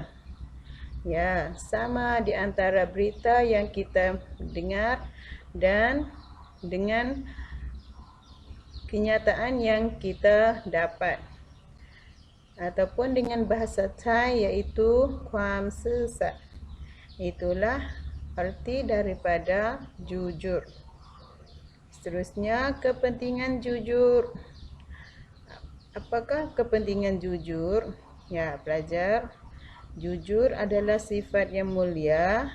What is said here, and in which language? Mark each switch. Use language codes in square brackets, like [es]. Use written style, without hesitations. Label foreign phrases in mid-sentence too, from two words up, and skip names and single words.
[ms] Ya, sama di antara berita yang kita dengar dan dengan kenyataan yang kita dapat. Ataupun dengan bahasa Thai iaitu ความซื่อสัตย์. Itulah arti daripada jujur. Seterusnya, kepentingan jujur. Apakah kepentingan jujur? Ya, pelajar, jujur adalah sifat yang mulia.